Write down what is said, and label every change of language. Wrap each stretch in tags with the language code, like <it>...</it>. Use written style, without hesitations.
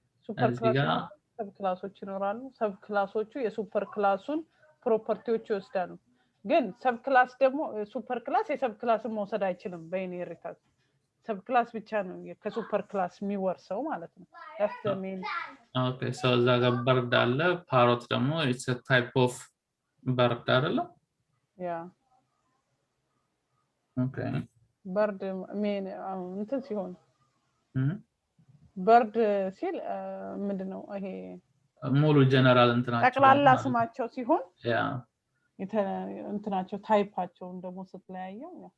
<am>ሱፐር ክላስ ሰብ ክላሶች ይኖራሉ ሰብ ክላሶቹ የሱፐር ክላሱን ፕሮፐርቲዎች ይወስዳሉ ግን ሰብ ክላስ ደግሞ ሱፐር ክላስ የሰብ ክላስን መውሰድ አይችልም በኢንሄሪታንስ ሰብ ክላስ ብቻ ነው ከሱፐር ክላስ የሚወርሰው ማለት ነው</am> <en>that's the main okay so</en> <am>እዛ ጋር</am> <en>bird</en> <am>አለ</am> <en>parrot</en> <am>ደግሞ</am> <en>it's a type of bird</en> <am>አይደለ</am> <en>yeah okay</en> <am>bird main እንትን ሲሆን bird ሲል ምንድነው ይሄ ሙሉ ጀነራል እንትናቸው ጠቅላላ ስማቸው ሲሆን</am> <en>yeah</en> <am>እንትናቸው ታይፓቸው ደግሞ ስትለያየው</am>